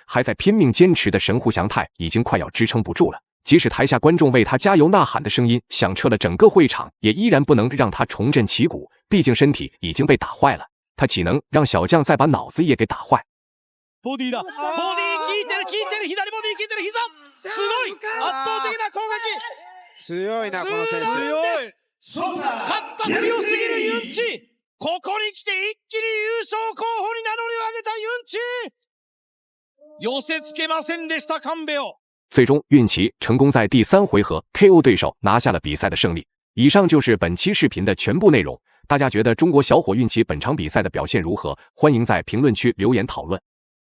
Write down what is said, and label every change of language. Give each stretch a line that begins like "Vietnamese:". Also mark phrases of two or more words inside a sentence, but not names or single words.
Chinese: 还在拼命坚持的神户祥太已经快要支撑不住了。即使台下观众为他加油呐喊的声音响彻了整个会场，也依然不能让他重振旗鼓。毕竟身体已经被打坏了，他岂能让小将再把脑子也给打坏？
Japanese: ボディだ。ボディ効いてる。左ボディ効いてる。膝。すごい。圧倒的な攻撃。強いなこの選手。強い。勝った強すぎるユンチ。ここに来て一気に優勝候補に名乗りを上げたユンチ。寄せ付けませんでした神戸を。
Chinese: 最终，运气成功在第3回合 KO 对手，拿下了比赛的胜利。以上就是本期视频的全部内容。大家觉得中国小伙运气本场比赛的表现如何？欢迎在评论区留言讨论。